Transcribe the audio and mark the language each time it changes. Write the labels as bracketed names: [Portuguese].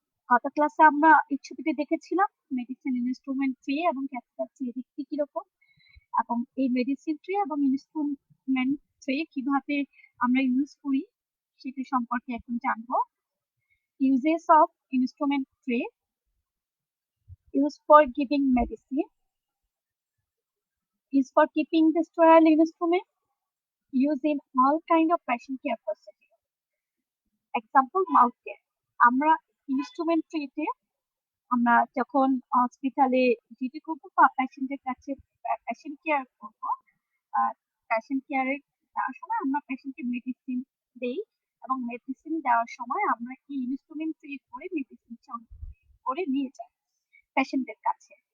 [Bangla] গত ক্লাসে আমরা এই ছবিতে দেখেছিলাম মেডিসিন ইনস্ট্রুমেন্ট ট্রে এবং ক্যাথেটার ট্রে দেখতে কিরকম, এবং এই মেডিসিন ট্রে এবং ইনস্ট্রুমেন্ট ট্রে কিভাবে আমরা ইউজ করি সেটা সম্পর্কে এখন জানবো। [English] Uses of instrument tray: used for giving medicine, used for keeping the sterile instrument, used in all kind of patient care procedure. Example, mouth care. [Bangla] আমরা ইনস্ট্রুমেন্ট ট্রেতে আমরা যখন হসপিটালে ডিউটি করবো বা পেশেন্টের কাছে পেশেন্ট কেয়ার করবো, পেশেন্ট কেয়ারে দেওয়ার সময় আমরা পেশেন্টকে মেডিসিন দেই এবং মেডিসিন দেওয়ার সময় আমরা এই ইনস্ট্রুমেন্ট ট্রে করে মেডিসিন করে নিয়ে যাই পেশেন্টের কাছে।